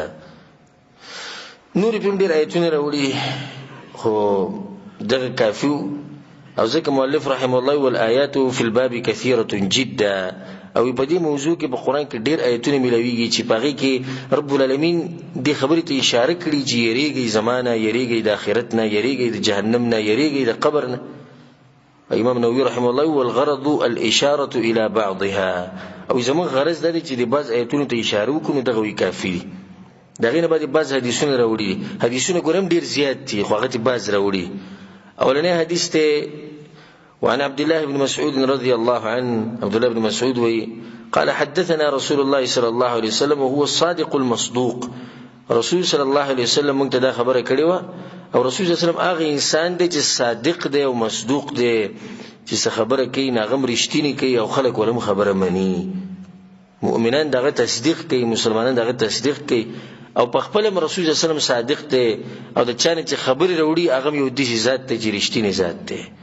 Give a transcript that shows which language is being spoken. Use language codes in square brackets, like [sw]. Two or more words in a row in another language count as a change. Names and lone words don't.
[ps] نور په ډیر آیتونه راوړي خو دغه کافي او ځکه مؤلف [ar] رحم الله والآیات فی الباب کثیره جدا [ps] او په دې موضوع کې په قران کې ډیر آیتونه ملويږي چې پغې کې [ar] رب العالمین [ps] دې خبرې ته اشاره کړې چې یریږي زمانہ یریږي د آخرت نه یریږي د جهنم نه یریږي د قبر نه امام نووي [ar] رحمه الله والغرض الاشاره الى بعضها [ps] او زمون غرض د دې چې د بعض آیتونو ته اشاره وکړو دغه وی کافی دغه نه بعد بعض حدیثونه راوړي حدیثونه ګورم ډیر زیات دي خو هغه بعض راوړي اولنې حدیث ته [ar] وعن عبد الله بن مسعود رضي الله عنه [ps] عبد الله بن مسعود وی قال [ar] حدثنا رسول الله صلى الله عليه وسلم وهو الصادق المصدوق [ps] رسول [ar] صلى الله عليه وسلم [ps] موږ ته دا خبره کړې و او رسول [ar] صلی الله علیه وسلم [ps] هغه انسان دی چې صادق دی او مصدوق دی چې څه خبره کوي ناغم رښتینی کوي او خلک ولهم خبره مني مؤمنان دغه تصدیق کوي مسلمانان دغه تصدیق کوي او په خپل رسول [ar] صلی الله علیه وسلم [ps] صادق دی او د چانه چې خبره وروړي هغه یو د ذات ته چې رښتینی ذات دی